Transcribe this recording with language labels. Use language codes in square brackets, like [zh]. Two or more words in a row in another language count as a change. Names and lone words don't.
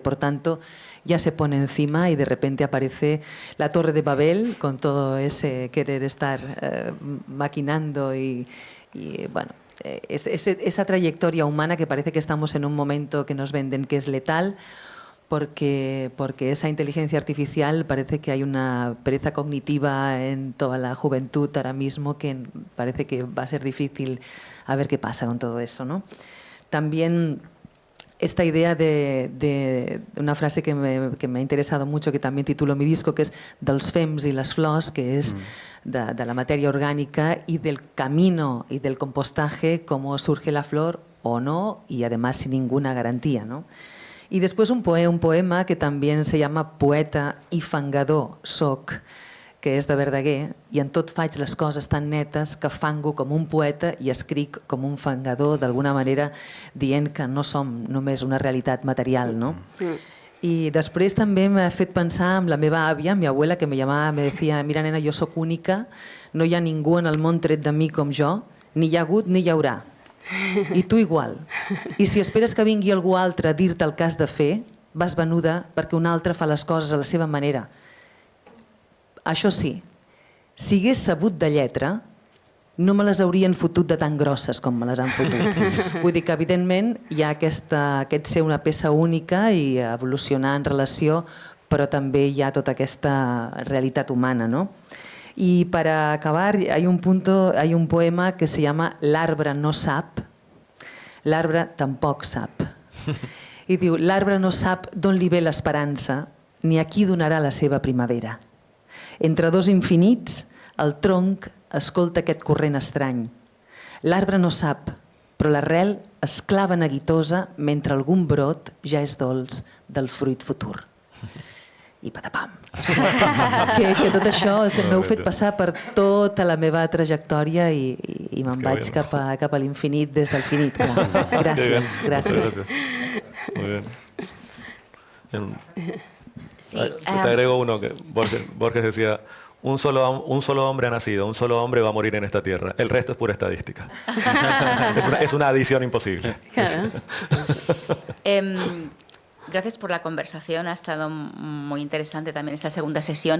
[es] Por tanto, ya se pone encima y de repente aparece la Torre de Babel con todo ese querer estar maquinando y bueno, esa trayectoria humana que parece que estamos en un momento que nos venden que es letal, porque esa inteligencia artificial parece que hay una pereza cognitiva en toda la juventud ahora mismo que parece que va a ser difícil a ver qué pasa con todo eso, ¿no? También esta idea de una frase que me ha interesado mucho, que también titulo mi disco, que es dels fems i les flors, que es de la materia orgánica y del camino y del compostaje, cómo surge la flor o no, y además sin ninguna garantía, ¿no? Y después un poema que también se llama [ca] Poeta i fangador soc, que és de Verdaguer, i en tot faig les coses tan netes que fango com un poeta i escric com un fangador, d'alguna manera dient que no som només una realitat material, no? I després també m'ha fet pensar en la meva àvia, [es] mi abuela, que me decía, [ca] mira nena, jo sóc única, no hi ha ningú en el món tret de mi com jo, ni hi ha hagut ni hi haurà. I tu igual. I si esperes que vingui algú altre a dir-te el que has de fer, vas venuda perquè un altre fa les coses a la seva manera. Això sí, si hagués sabut de lletra, no me les haurien fotut de tan grosses com me les han fotut. Vull dir que, evidentment, hi ha aquest ser una peça única i evolucionar en relació, però també hi ha tota aquesta realitat humana, ¿no? [es] Y para acabar, hay un poema que se llama L'arbre no sap, l'arbre tampoc sap. [ca] I diu, l'arbre no sap d'on li ve l'esperança, ni a qui donarà la seva primavera. Entre dos infinits, el tronc escolta aquest corrent estrany. L'arbre no sap, però l'arrel es clava neguitosa mentre algun brot ja és dolç del fruit futur. I patapam. O sigui, que tot això m'heu fet passar per tota la meva trajectòria i me'n vaig cap a l'infinit des del finit. Gràcies, gràcies. [es] Muy bien. Sí, te agrego uno que Borges decía: un solo hombre ha nacido, un solo hombre va a morir en esta tierra. El resto es pura estadística. Es una adición imposible. Claro. Gracias por la conversación, ha estado muy interesante también esta segunda sesión.